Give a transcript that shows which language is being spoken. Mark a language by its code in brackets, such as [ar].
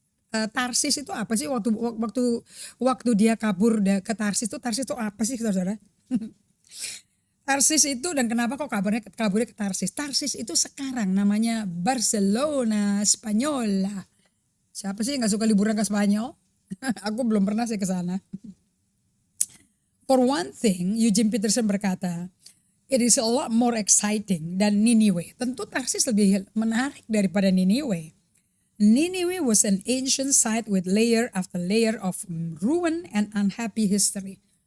[id] Tarsis itu apa sih waktu dia kabur ke Tarsis itu apa sih saudara? Tarsis itu dan kenapa kok kaburnya ke Tarsis? Tarsis itu sekarang namanya Barcelona Spanyola. Siapa sih yang gak suka liburan ke Spanyol? Aku belum pernah sih ke sana. [en] For one thing, Eugene Peterson [id] berkata, [en] it is a lot more exciting than Niniwe. [id] Tentu Tarsis lebih menarik daripada Niniwe. [en] Niniwe was an ancient site with layer after layer of ruin and unhappy history.